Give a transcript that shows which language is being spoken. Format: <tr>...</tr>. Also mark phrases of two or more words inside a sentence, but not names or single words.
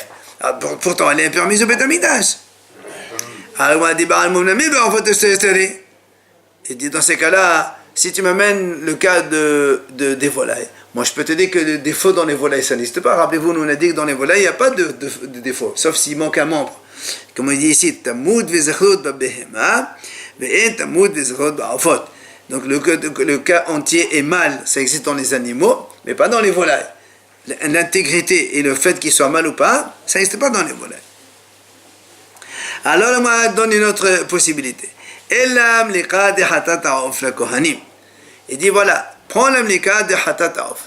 <fr>Pourtant, elle est permise au Beit Hamikdash. Alors on a dit, il dit dans ces cas-là, si tu m'amènes le cas des volailles, moi je peux te dire que le défaut dans les volailles, ça n'existe pas. Rappelez-vous, nous on a dit que dans les volailles, il n'y a pas de défaut, sauf s'il manque un membre. Comme il dit ici,</fr> <he>תמום וזכרות בבהמה, ואין תמום וזכרות בעופות.</he> <fr>Donc le cas entier est mal, ça existe dans les animaux, mais pas dans les volailles. L'intégrité et le fait qu'il soit mal ou pas, ça n'existe pas dans les volailles. Alors, on donne une autre possibilité. Il dit voilà, prends l'amlika de</fr> <he>חטאת העוף.</he>